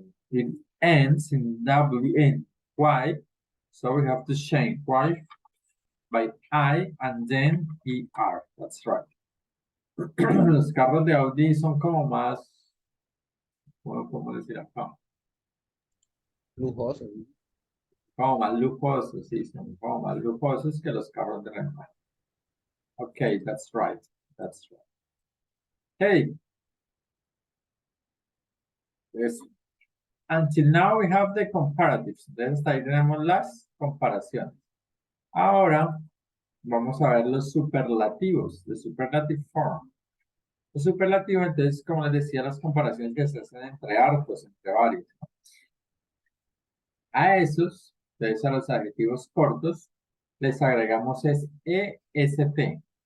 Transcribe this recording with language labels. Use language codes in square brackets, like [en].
[en] It ends in WN. Why? So we have to change why by I and then ER. That's right. [es] Los carros de Audi son como más, ¿cómo podemos decir acá? Lujoso. Como más lujosos, sí, son como más lujosos que los carros de Renault. [en] Okay, that's right. That's right. Hey. Yes. Until now we have the comparatives. [es] Entonces ahí tenemos las comparaciones. Ahora vamos a ver los superlativos, [en] the superlative form. [es] Los superlativos, entonces, como les decía, las comparaciones que se hacen entre hartos, entre varios. A esos, entonces a los adjetivos cortos, les agregamos es EST.